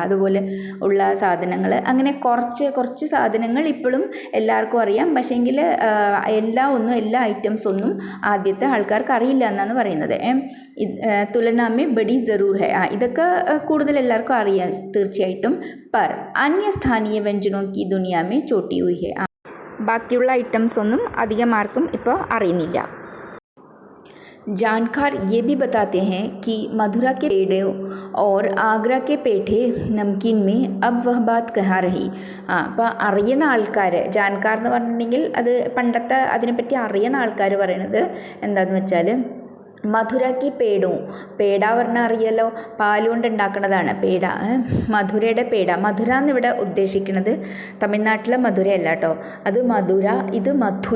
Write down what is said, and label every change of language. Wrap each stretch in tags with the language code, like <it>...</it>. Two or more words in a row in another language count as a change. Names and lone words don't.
<ml>അതുപോലെ ഉള്ള സാധനങ്ങൾ, അങ്ങനെ കുറച്ച് സാധനങ്ങൾ ഇപ്പോഴും എല്ലാവർക്കും അറിയാം. പക്ഷേങ്കിൽ എല്ലാ ഐറ്റംസ് ഒന്നും ആദ്യത്തെ ആൾക്കാർക്ക് അറിയില്ല എന്നാണ് പറയുന്നത്.</ml> <hi>तुलना में बड़ी ज़रूर है,</hi> <ml>ഇതൊക്കെ കൂടുതൽ എല്ലാവർക്കും അറിയാം തീർച്ചയായിട്ടും.</ml> <hi>पर अन्य स्थानीय व्यंजनों की दुनिया में छोटी हुई है.</hi> <ml>ബാക്കിയുള്ള ഐറ്റംസ് ഒന്നും അധികം ആർക്കും ഇപ്പോൾ അറിയുന്നില്ല.</ml> <hi>जानकार ये भी बताते हैं कि मथुरा के पेड़े और आगरा के पेठे नमकीन में अब वह बात कहाँ रही.</hi> <ml>അപ്പോൾ അറിയുന്ന ആൾക്കാർ, ജാൻകാർ എന്ന് പറഞ്ഞിട്ടുണ്ടെങ്കിൽ അത് പണ്ടത്തെ അതിനെപ്പറ്റി അറിയുന്ന ആൾക്കാർ പറയണത് എന്താണെന്ന് വെച്ചാൽ മധുരയ്ക്ക് പേട പറഞ്ഞാൽ അറിയാലോ, പാലുകൊണ്ട് ഉണ്ടാക്കുന്നതാണ് പേട. മധുരയുടെ പേട, മധുര എന്നിവിടെ ഉദ്ദേശിക്കുന്നത് തമിഴ്നാട്ടിലെ മധുരയല്ല കേട്ടോ, അത് ഇത് മധുര.</ml>